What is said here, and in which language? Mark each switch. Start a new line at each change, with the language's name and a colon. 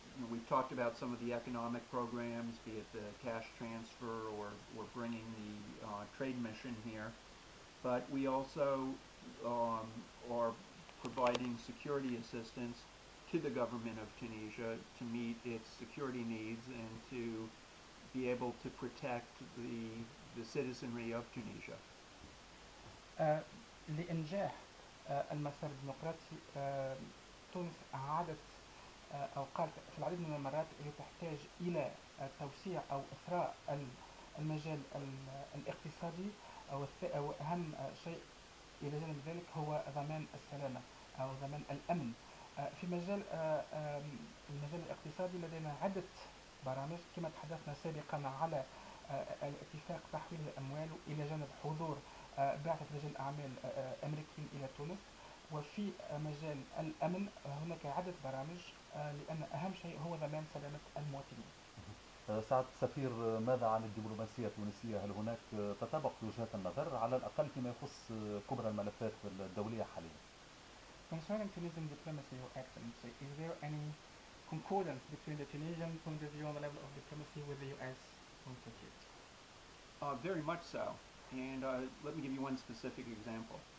English: We've talked about some of the economic programs, be it the cash transfer or bringing the trade mission here, but we also are providing security assistance to the government of Tunisia to meet its security needs and to be able to protect the citizenry of Tunisia.
Arabic: لإنجاح المسار الديمقراطي، تونس عادت أو قالت في العديد من المرات أنها تحتاج إلى توسيع أو إثراء المجال الاقتصادي، أو أهم شيء إلى جانب ذلك هو ضمان السلامة أو ضمان الأمن. في المجال الاقتصادي لدينا عدة برامج، كما تحدثنا سابقا على الاتفاق تحويل الأموال إلى جانب حضور بعثة رجال أعمال أمريكيين إلى تونس. وفي مجال الأمن هناك عدة برامج، لأن أهم شيء هو ضمان سلامة المواطنين. سعادة السفير، ماذا عن الدبلوماسية التونسية؟ هل هناك تطابق في وجهات النظر على الأقل فيما يخص كبرى الملفات الدولية حاليا؟
English: Concerning Tunisian diplomacy, Your Excellency, is there any concordance between the Tunisian point of view on the level of diplomacy with the U.S. point of view? Very much so, and let me give you one specific example.